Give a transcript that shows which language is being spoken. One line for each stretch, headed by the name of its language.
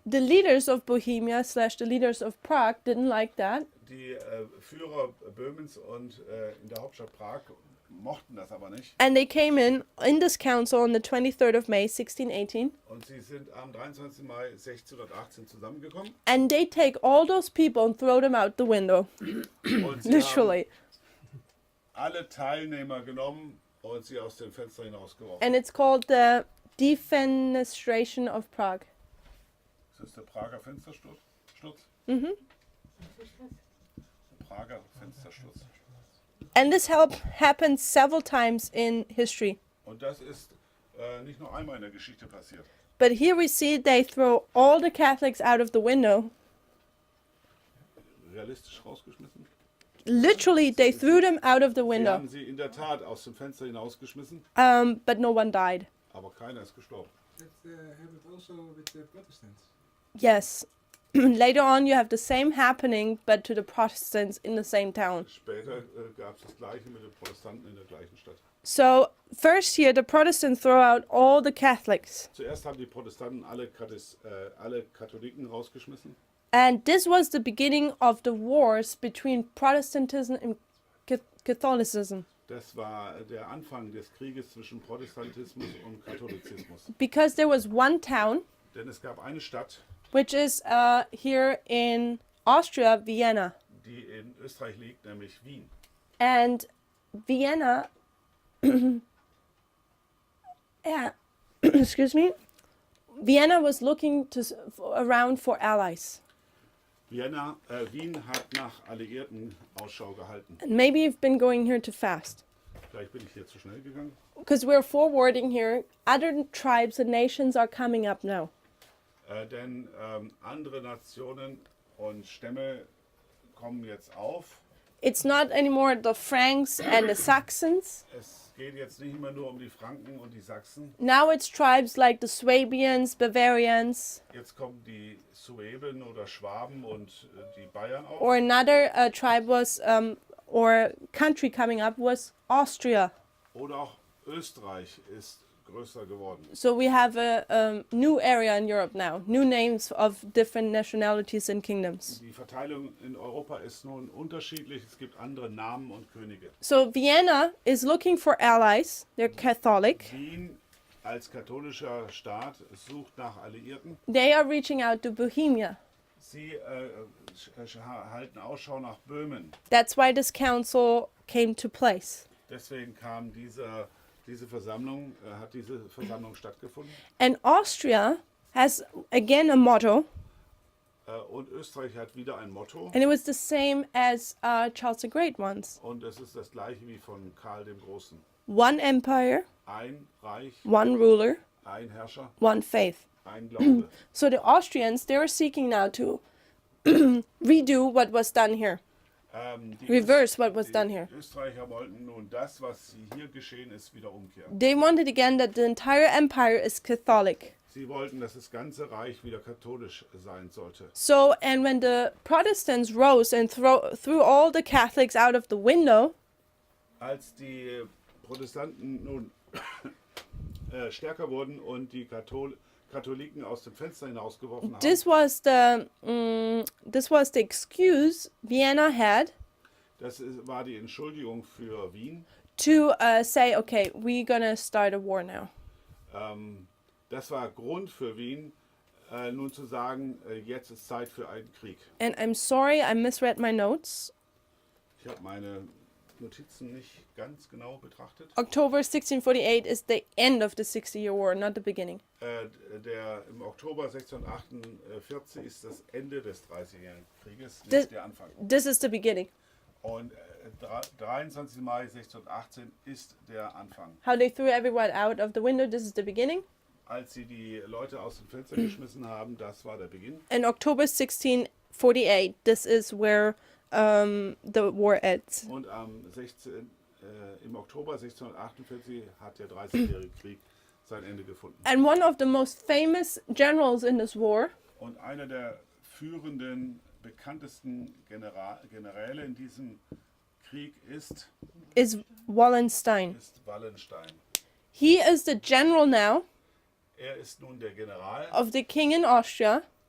English: The leaders of Bohemia / the leaders of Prague didn't like that.
German: Die Führer Böhmens und in der Hauptstadt Prag mochten das aber nicht.
English: And they came in this council on the 23rd of May, 1618.
German: Und sie sind am 23. Mai 1618 zusammengekommen.
English: And they take all those people and throw them out the window,
German: Und sie
English: literally.
German: haben alle Teilnehmer genommen und sie aus dem Fenster hinausgeworfen.
English: And it's called the Defenestration of Prague.
German: Das ist der Prager Fenstersturz. Mhm. Prager Fenstersturz.
English: And this happened several times in history.
German: Und das ist nicht nur einmal in der Geschichte passiert.
English: But here we see they throw all the Catholics out of the window.
German: Realistisch rausgeschmissen.
English: Literally, they threw them out of the
German: Sie
English: window.
German: haben sie in der Tat aus dem Fenster hinausgeschmissen,
English: But no one died.
German: aber keiner ist gestorben.
English: That happened also with the Protestants. Yes. Later on, you have the same happening, but to the Protestants in the same town.
German: Später gab es das Gleiche mit den Protestanten in der gleichen Stadt.
English: So, first here, the Protestants throw out all the Catholics.
German: Zuerst haben die Protestanten alle Katholiken rausgeschmissen.
English: And this was the beginning of the wars between Protestantism and Catholicism.
German: Das war der Anfang des Krieges zwischen Protestantismus und Katholizismus.
English: Because there was one town,
German: Denn es gab eine Stadt,
English: which is here in Austria, Vienna.
German: die in Österreich liegt, nämlich Wien.
English: And Vienna, yeah, excuse me, Vienna was looking around for allies.
German: Wien hat nach Alliierten Ausschau gehalten.
English: And maybe you've been going here too fast.
German: Vielleicht bin ich hier zu schnell gegangen.
English: Because we're forwarding here, other tribes and nations are coming up now.
German: Denn andere Nationen und Stämme kommen jetzt auf.
English: It's not anymore the Franks and the Saxons.
German: Es geht jetzt nicht mehr nur um die Franken und die Sachsen.
English: Now it's tribes like the Swabians, Bavarians,
German: Jetzt kommen die Sueben oder Schwaben und die Bayern auf.
English: or another tribe was, or country coming up was Austria.
German: Oder auch Österreich ist größer geworden.
English: So we have a new area in Europe now, new names of different nationalities and kingdoms.
German: Die Verteilung in Europa ist nun unterschiedlich. Es gibt andere Namen und Könige.
English: So Vienna is looking for allies. They're Catholic.
German: Wien als katholischer Staat sucht nach Alliierten.
English: They are reaching out to Bohemia.
German: Sie halten Ausschau nach Böhmen.
English: That's why this council came to place.
German: Deswegen kam diese Versammlung stattgefunden.
English: And Austria has again a motto,
German: Und Österreich hat wieder ein Motto.
English: and it was the same as Charles the Great once.
German: Und es ist das gleiche wie von Karl dem Großen.
English: One empire,
German: Ein Reich,
English: one ruler,
German: ein Herrscher,
English: one faith.
German: ein Glaube.
English: So the Austrians, they were seeking now to redo what was done here.
German: Die
English: Reverse what was done here.
German: Die Österreicher wollten nun das, was hier geschehen ist, wieder umkehren.
English: They wanted again that the entire empire is Catholic.
German: Sie wollten, dass das ganze Reich wieder katholisch sein sollte.
English: So, and when the Protestants rose and threw all the Catholics out of the window,
German: Als die Protestanten nun stärker wurden und die Katholiken aus dem Fenster hinausgeworfen haben,
English: this was the excuse Vienna had
German: war die Entschuldigung für Wien.
English: to say, okay, we're gonna start a war now.
German: Das war Grund für Wien, nun zu sagen, jetzt ist Zeit für einen Krieg.
English: And I'm sorry, I misread my notes.
German: Ich habe meine Notizen nicht ganz genau betrachtet.
English: October 1648 is the end of the 60-year war, not the beginning.
German: Im Oktober 1648 ist das Ende des 30-jährigen Krieges, Das- nicht der Anfang.
English: This is the beginning.
German: Und 23. Mai 1618 ist der Anfang.
English: How they threw everyone out of the window, this is the beginning.
German: Als sie die Leute aus dem Fenster geschmissen haben, das war der Beginn.
English: In October 1648, this is where the war ends.
German: Und im Oktober 1648 hat der 30-jährige Krieg sein Ende gefunden.
English: And one of the most famous generals in this war
German: Und einer der führenden, bekanntesten Generäle in diesem Krieg ist
English: is Wallenstein.
German: Wallenstein.
English: He is the general now
German: Er ist nun der General
English: of the king in Austria,